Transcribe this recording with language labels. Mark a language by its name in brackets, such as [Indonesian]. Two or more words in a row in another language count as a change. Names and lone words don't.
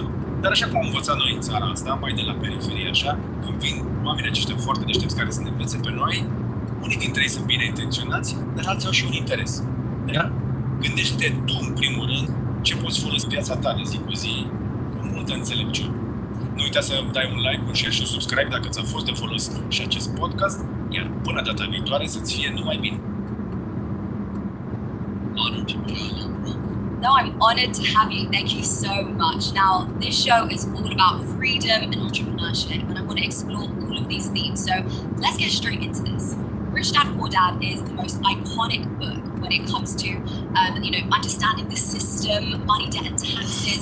[Romanian] Dar așa cum am învățat noi în țara asta, mai de la periferie așa, când vin oamenii aceștia foarte deștepți care să ne învețe pe noi, unii dintre ei sunt bine intenționați, dar alții au și un interes. Da? Gândește-te tu, în primul rând, ce poți folosi în viața ta de zi cu zi, cu multă înțelepciune. Nu uita să dai un like, un share și un subscribe dacă ți-a fost de folos și acest podcast, iar până data viitoare să-ți fie numai bine. [English] Honored to be on your program. No, I'm honored to have you. Thank you so much. Now, this show is all about freedom and entrepreneurship, and I want to explore all of these themes. So let's get straight into this. Rich Dad Poor Dad is the most iconic book when it comes to, understanding the system, money, debt, and taxes.